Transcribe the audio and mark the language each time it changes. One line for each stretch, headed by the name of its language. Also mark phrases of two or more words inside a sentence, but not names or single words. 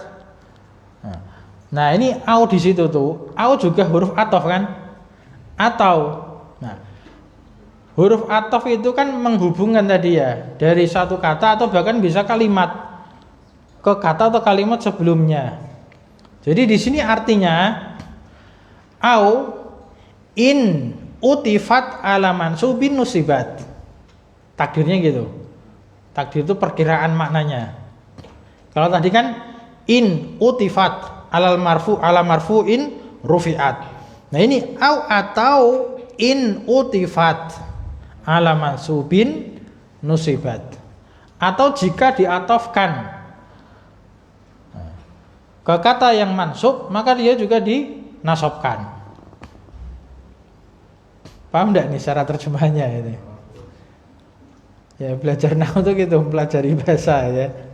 Indonesian: Nah, ini au di situ tuh. Au juga huruf ataf kan? Atau. Nah, huruf ataf itu kan menghubungkan tadi ya, dari satu kata atau bahkan bisa kalimat ke kata atau kalimat sebelumnya. Jadi di sini artinya
Arabic: أو إن عطفت على منصوب نصبت.
Indonesian: Takdirnya gitu. Takdir itu perkiraan maknanya. Kalau tadi kan
Arabic: إن عطفت على مرفوع رفعت.
Indonesian: Nah ini atau
Arabic: إن عطفت على منصوب نصبت.
Indonesian: Atau jika diatofkan ke kata yang mansub, maka dia juga dinasobkan. Paham enggak nih cara terjemahannya ini? Ya belajar nahwu itu gitu, pelajari bahasa ya.